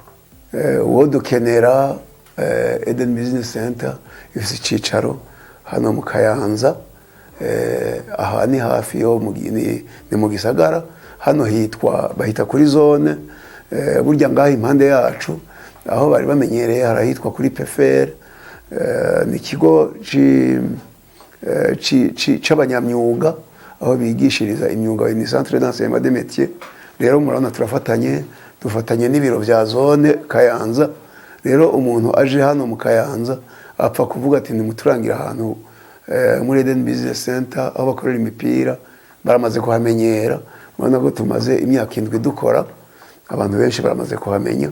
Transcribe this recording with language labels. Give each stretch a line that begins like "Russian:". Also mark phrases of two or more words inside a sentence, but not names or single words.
Rundi: Uwo dukenera Eden Business Center ifise icicaro hano mu Kayanza, aha ni hafi yo ni mu gisagara. Hano bahita kuri zone, burya ngaho impande yacu aho bari bamenyereye harahitwa kuri PFR, ni ikigo c'abanyamyuga aho bigishiriza imyuga, ni
French: centre d'enseignement des métiers.
Rundi: Rero murabona dufatanye n'ibiro vya zone Kayanza. Rero umuntu aje hano mu Kayanza apfa kuvuga ati nimuturangira ahantu muri Eden Business Center aho bakorera imipira, baramaze kuhamenyera. Murabona ko tumaze imyaka 7 dukora, abantu benshi baramaze kuhamenya.